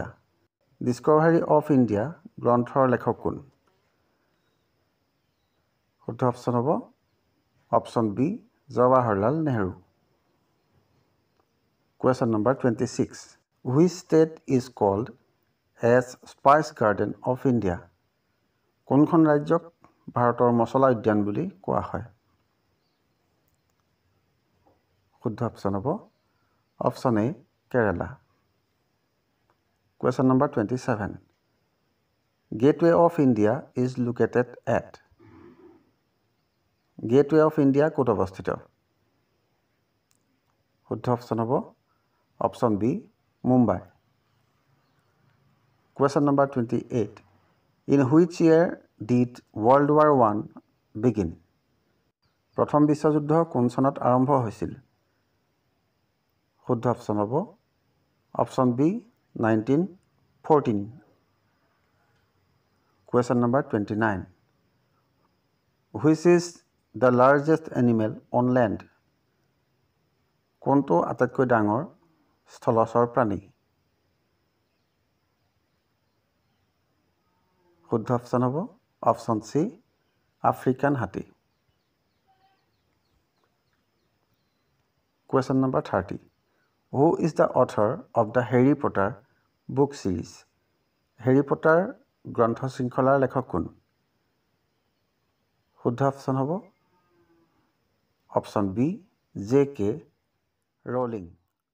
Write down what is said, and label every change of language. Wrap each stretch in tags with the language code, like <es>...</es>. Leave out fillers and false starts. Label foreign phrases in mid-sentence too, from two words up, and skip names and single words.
<as>Discovery of India গ্ৰন্থৰ লেখক কোন? শুদ্ধ অপশ্যন হ'ব অপশ্যন বি জৱাহৰলাল নেহৰু।</as> <en>Question number 26. Which state is called as Spice Garden of India?</en> <as>কোনখন ৰাজ্যক ভাৰতৰ মছলা উদ্যান বুলি কোৱা হয়? শুদ্ধ অপশ্যন হ'ব অপশ্যন এ কেৰালা।</as> <en>Question number 27. Gateway of India is located at?</en> <as>Gateway of India ক'ত অৱস্থিত? শুদ্ধ অপশ্যন হ'ব অপশ্যন বি মুম্বাই।</as> <en>Question number 28. In which year did World War I begin?</en> <as>প্ৰথম বিশ্বযুদ্ধ কোন চনত আৰম্ভ হৈছিল? শুদ্ধ অপশ্যন হ'ব অপশ্যন বি 1914।</as> <en>Question number 29. Which is the largest animal on land?</en> <as>কোনটো আটাইতকৈ ডাঙৰ স্থলচৰ প্ৰাণী? শুদ্ধ অপশ্যন হ'ব অপশ্যন চি আফ্ৰিকান হাতী।</as> <en>Question number 30. Who is the author of the Harry Potter book series?</en> <as>Harry Potter গ্ৰন্থ শৃংখলাৰ লেখক কোন? শুদ্ধ অপশ্যন হ'ব অপশ্যন বি জে কে ৰ'লিং।</as>